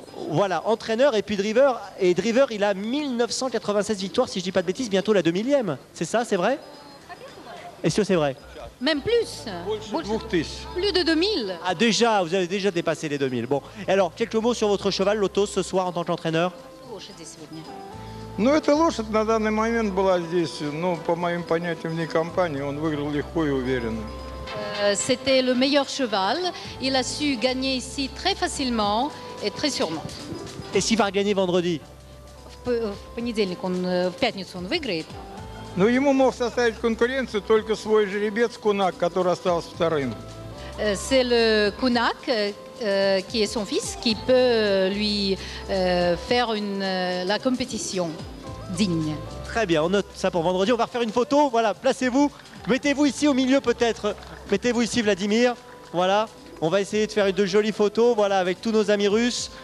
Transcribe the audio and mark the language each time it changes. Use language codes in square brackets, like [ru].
[fr] Voilà, entraîneur et puis driver. Et driver, il a 1996 victoires, si je ne dis pas de bêtises, bientôt la 2000e. C'est ça, c'est vrai? Est-ce que c'est vrai? Même plus. Plus de 2000. Ah déjà, vous avez déjà dépassé les 2000. Bon, et alors, quelques mots sur votre cheval, Lotos, ce soir en tant qu'entraîneur? [ru] Ну, эта лошадь на данный момент была здесь, ну, по моим понятиям, вне компании. Он выиграл легко и уверенно. [fr] C'était le meilleur cheval. Il a su gagner ici très facilement et très sûrement. Et s'il va gagner vendredi? [ru] В пятницу он выиграет. Но ему мог составить конкуренцию только свой жеребец Кунак, который остался вторым. [fr] C'est le Kunak, qui est son fils, qui peut lui faire la compétition digne. Très bien, on note ça pour vendredi. On va refaire une photo. Voilà, placez-vous. Mettez-vous ici au milieu peut-être. Mettez-vous ici, Vladimir. Voilà. On va essayer de faire de jolies photos, voilà, avec tous nos amis russes.